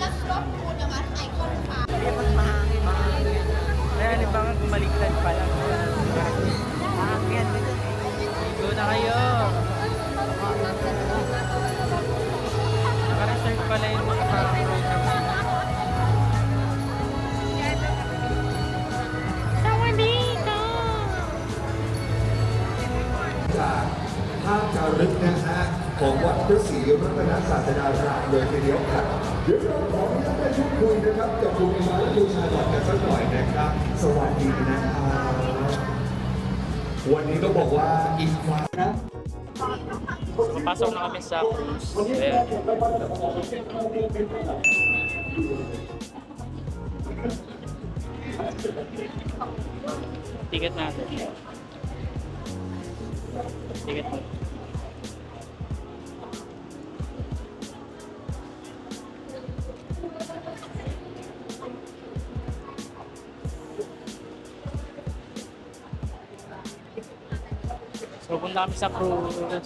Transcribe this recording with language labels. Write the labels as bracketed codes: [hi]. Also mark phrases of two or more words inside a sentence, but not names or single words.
[tl] Kaya libangan kumaliktad pa lang. Akyat. Go na kayo. Naka-reserve pala yung mga parang program. [th] จากภาพจารึกนะฮะของวัดพระศรีรัตนศาสดารามเลยทีเดียวครับเดี๋ยวเราขออนุญาตได้พูดคุยนะครับกับคุณมาและคุณชาลอตกันสักหน่อยนะครับสวัสดีนะครับวันนี้ต้องบอกว่าอีกความนะ [tl] Papasok na kami sa cruise. Ayan. Ticket natin. Ticket mo. So punta kami sa cruise.